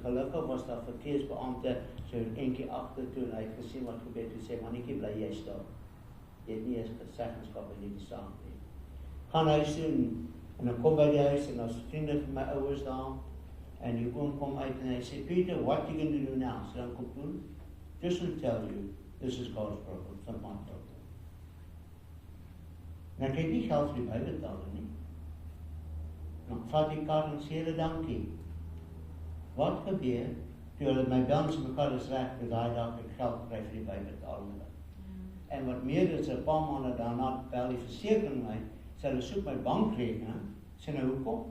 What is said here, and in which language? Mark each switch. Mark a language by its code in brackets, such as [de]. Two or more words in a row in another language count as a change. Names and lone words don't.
[af] Gelukkig was daar verkeersbeampte so eentjie agter toe en hy het gesien wat gebeur het. Hy sê mannetjie, bly jy staan. Jy het nie eens geselskap in die saak nie. Gaan huis toe en dan kom by die huis en ons vriende van my ouers daar en die oom kom uit en hy sê, [en] Peter, what are you going to do now? [af] So dan kom doen, [en] just to tell you, this is God's problem, it's not my problem. [af] En ek het nie geld vir die Bybeltale nie. Dan vat die kar en sê hulle dankie. Wat gebeur? Toe hulle my bel en mekaar is reg, dat daai dag ek geld kry vir die Bybeltale. En wat meer is, 'n paar maande daarna bel die versekering my, sê hulle soek my bankrekening, sê nou hoekom?